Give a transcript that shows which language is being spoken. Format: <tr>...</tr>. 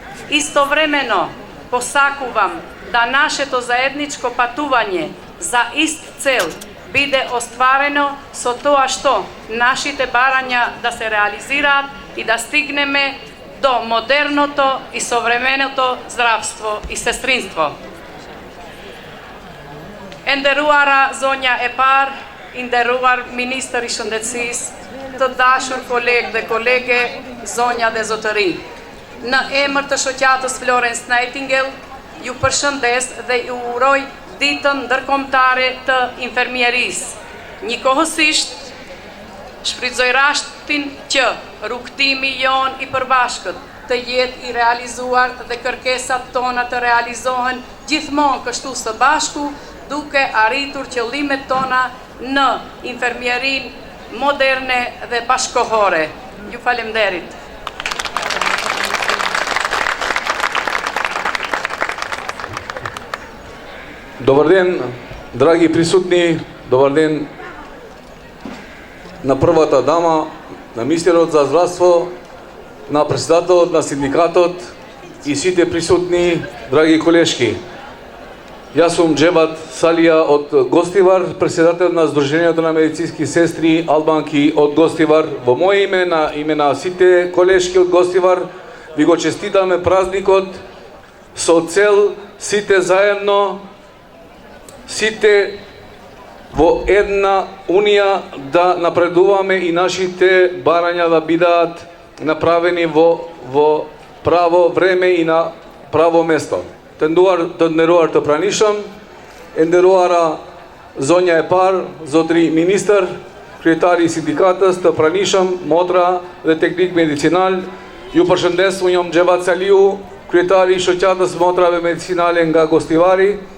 <mk>Истовремено посакувам да нашето заедничко патување за ист цел биде остварено со тоа што нашите барања да се реализираат и да стигнеме до модерното и современото здравство и сестринство.</mk> <sq>Enderuara zonja e par, nderuar ministër i shëndetësisë, të dashur kolegë dhe kolege, zonja dhe zotëri. Në emër të shoqatës Florence Nightingale, Ju përshëndes dhe ju uroj ditën ndërkombëtare të infermierisë. Njëkohësisht, shfrytëzoj rastin që rrugtimi jon i përbashkët të jetë i realizuar dhe kërkesat tona të realizohen gjithmonë kështu së bashku, duke arritur qëllimet tona në infermierin moderne dhe bashkohore. Ju falemderit.</sq> <mk>Добър ден, драги присутни, добър ден на првата дама, на министерот за здравство, на председателот на синдикатот и сите присутни, драги колешки. Јас сум Джебат Салија од Гостивар, председател на Сдруженијето на медицински сестри албанки од Гостивар. Во моје име на сите колешки од Гостивар, ви го честитаме празникот со цел сите заедно, сите во една унија да напредуваме и нашите барања да бидат направени во право време и на право место.</mk> <sq>Të nderuar të pranishëm, e nderuara zonja e parë, zotri ministër, kryetari i sindikatës, të pranishëm, motra dhe teknik medicinal, ju përshëndes, unë jam Xhevat Saliu, kryetari i shoqatës motrave medicinale nga Gostivari.</sq>